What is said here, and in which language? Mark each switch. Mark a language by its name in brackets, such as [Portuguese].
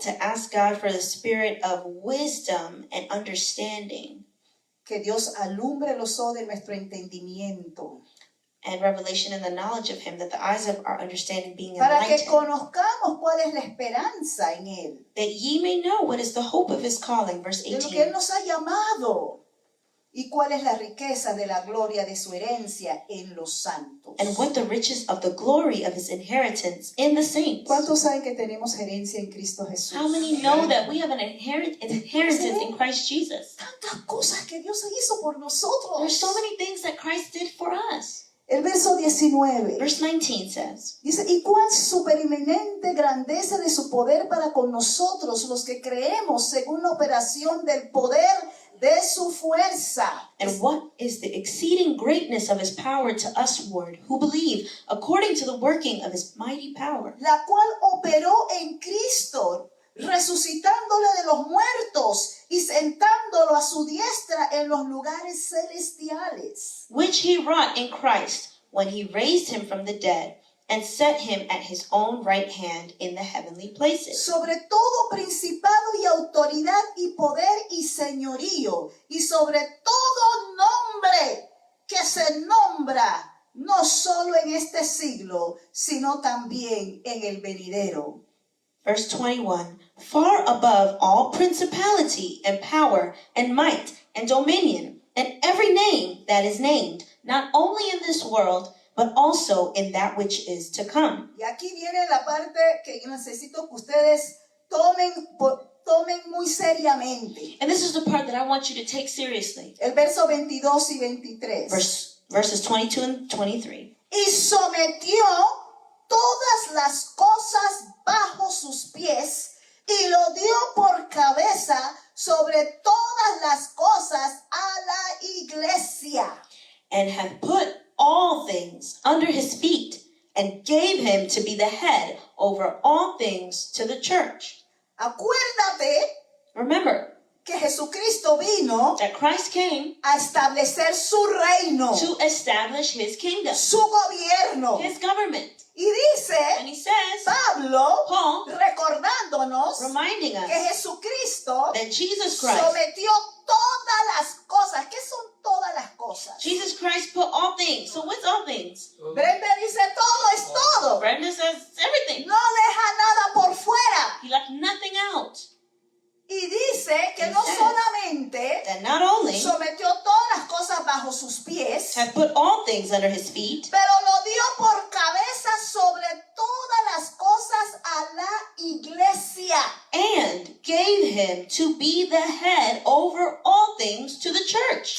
[English] To ask God for the spirit of wisdom and understanding [Spanish] Que Dios alumbre los ojos de nuestro entendimiento. [English] and revelation and the knowledge of Him, that the eyes of our understanding being [Spanish] Para que [English] enlightened, [Spanish] conozcamos cuál es la esperanza en Él. [English] that ye may know what is the hope of His calling. Verse [Spanish] De lo que Él [English] 18. [Spanish] nos ha llamado. Y cuál es la riqueza de la gloria de su herencia en los santos. [English] And what the riches of the glory of His inheritance in the saints. [Spanish] ¿Cuántos saben que tenemos herencia en Cristo Jesús? [English] How many know that we have an inheritance in Christ Jesus? [Spanish] Tantas cosas que Dios hizo por nosotros. [English] There's so many things that Christ did for us. [Spanish] El verso 19 [English] Verse 19 says, [Spanish] dice, y cuán supereminente grandeza de su poder para con nosotros, los que creemos según la operación del poder de su fuerza. [English] and what is the exceeding greatness of His power to usward, who believe, according to the working of His mighty power, [Spanish] La cual operó en Cristo, resucitándole de los muertos y sentándolo a su diestra en los lugares celestiales. [English] which He wrought in Christ when He raised Him from the dead and set Him at His own right hand in the heavenly places. [Spanish] Sobre todo principado y autoridad y poder y señorío, y sobre todo nombre que se nombra no solo en este siglo, sino también en el venidero. [English] Verse 21, far above all principality and power and might and dominion and every name that is named, not only in this world, but also in that which is to come. [Spanish] Y aquí viene la parte que yo necesito que ustedes tomen muy seriamente. [English] And this is the part that I want you to take seriously. [Spanish] El verso 22 y 23. [English] Verses 22 and 23. [Spanish] Y sometió todas las cosas bajo sus pies y lo dio por cabeza sobre todas las cosas a la iglesia. [English] And hath put all things under His feet, and gave Him to be the head over all things to the church. [Spanish] Acuérdate [English] Remember [Spanish] que Jesucristo vino [English] that Christ came [Spanish] a establecer su reino, [English] to establish His kingdom, [Spanish] su gobierno. [English] His government. [Spanish] Y dice [English] And He says, [Spanish] Pablo, [English] Paul, [Spanish] recordándonos [English] reminding [Spanish] que [English] us [Spanish] Jesucristo [English] that Jesus Christ, [Spanish] sometió todas las cosas. ¿Qué son todas las cosas? [English] Jesus Christ put all things. So what's all things? [Spanish] Brenda dice todo es todo. [English] Brenda says everything. [Spanish] No deja nada por fuera. [English] He left nothing out. [Spanish] Y dice que [English] He [Spanish] no [English] says [Spanish] solamente [English] That not only [Spanish] sometió todas las cosas bajo sus pies, [English] hath put all things under His feet, [Spanish] pero lo dio por cabeza sobre todas las cosas a la iglesia. [English] and gave Him to be the head over all things to the church.